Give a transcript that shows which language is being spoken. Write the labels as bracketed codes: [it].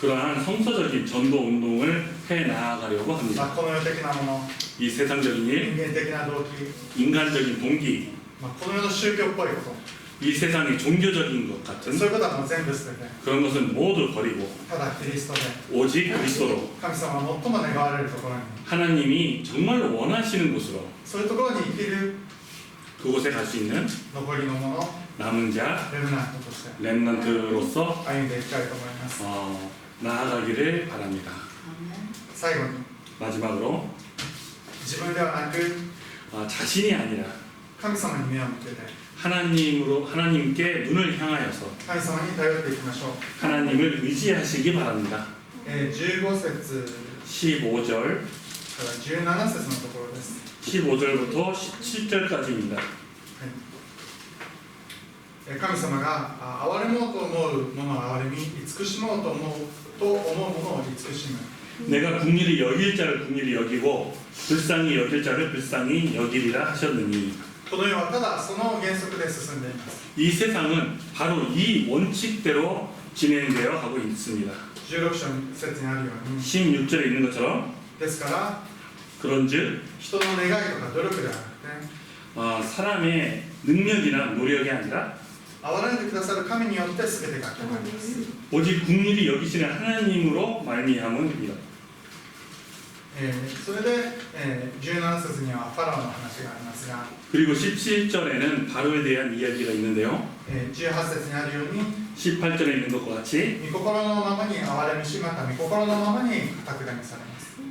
[ko] 그러한 성서적인 전도 운동을 해 나아가려고 합니다. [ja] この世的なもの、 [ko] 이 세상적인 [ja] 人 [ko] 일, [ja] 間的な動機、 [ko] 인간적인 동기, [ja] この世の宗教っぽいこ [ko] 이 세상의 종교적인 것 [ja] と、 [ko] 같은 [ja] そういうことはもう全部捨てて、 [ko] 그런 것은 모두 버리고 [ja] ただキリストで [ko] 오직 그리스도로 [ja] 神様が最も願われるところに、 [ko] 하나님이 정말로 원하시는 곳으로 [ja] そういうところに生きる [ko] 그곳에 갈 수 있는 [ja] 残りのもの、 [ko] 남은 자 [ja] レムナントとして [ko] 렘넌트로서 [ja] 歩んでいきたいと思います。 [ko] 나아가기를 바랍니다. [ja] 最後に、 [ko] 마지막으로 [ja] 自分ではなく [ko] 자신이 아니라 [ja] 神様に目を向けて、 [ko] 하나님께 눈을 향하여서 [ja] 神様に頼っていきましょう。 [ko] 하나님을 의지하시기 바랍니다. [ja] 15節 [ko] 15절 [ja] から17節のところです。 [ko] 15절부터 17절까지입니다. [ja] 神様が憐れもうと思うものを憐れみ、慈しもうと思うものを慈しむ。 [ko] 내가 긍휼히 여길 자를 긍휼히 여기고 불쌍히 여길 자를 불쌍히 여기리라 하셨느니 [ja] この世はただその原則で進んでいます。 [ko] 이 세상은 바로 이 원칙대로 진행되어 가고 있습니다. [ja] 16章節にあるように、 [ko] 16절에 있는 것처럼 [ja] ですから [ko] 그런즉 [ja] 人の願いとか努力ではなくて、 [ko] 사람의 능력이나 노력이 아니라 [ja] 憐れんでくださる神によって全てが決まります。 [ko] 오직 긍휼히 여기시는 하나님으로 말미암음이다. [ja] それで、17節にはファラオの話がありますが、 [ko] 그리고 17절에는 바로에 대한 이야기가 있는데요. [ja] 18節にあるように、 [ko] 18절에 있는 것과 같이 [ja] 御心のままに憐れみし、また御心のままに堅くなにされます。